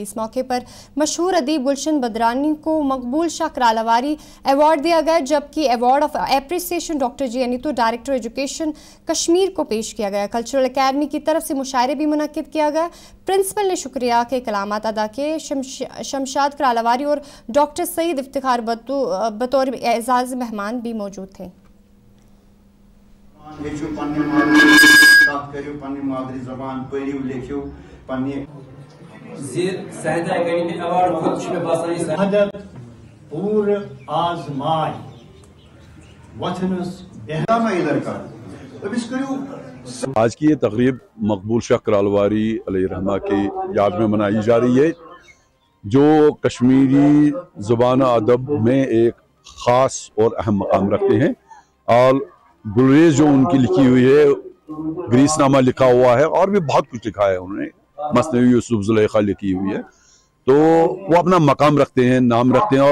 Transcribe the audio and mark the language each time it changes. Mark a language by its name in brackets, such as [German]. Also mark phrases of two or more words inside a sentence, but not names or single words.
[Urdu] اس موقعے پر مشہور ادیب گلشن بدرانی کو مقبول شاہ کرالواری ایوارڈ دیا گیا، جبکہ [English] award of appreciation [Urdu] ڈاکٹر جی انیتو [English] director education [Urdu] کشمیر کو پیش کیا گیا. [English] cultural academy [Urdu] کی طرف سے مشاعرے بھی منعقد کیا گیا۔ پرنسپل نے شکریہ کے کلمات ادا کیے. شمشاد کرالواری اور ڈاکٹر سعید افتخار بطور اعزاز مہمان بھی موجود تھے. [Kashmiri] पूर आजमाय वतनस बेहरामा इधर का अब इस करू [Urdu] آج کی یہ تقریب مقبول شاہ کرالواری علیہ الرحمہ کی یاد میں منائی جا رہی ہے، جو کشمیری زبان ادب میں ایک خاص اور اہم مقام رکھتے ہیں. اور گلریز جو ان کی لکھی ہوئی ہے، گریس نامہ لکھا ہوا ہے اور بھی بہت کچھ لکھا ہے انہوں نے، مثنوی یوسف زلیخا لکھی ہوئی ہے، تو وہ اپنا مقام رکھتے ہیں، نام رکھتے ہیں.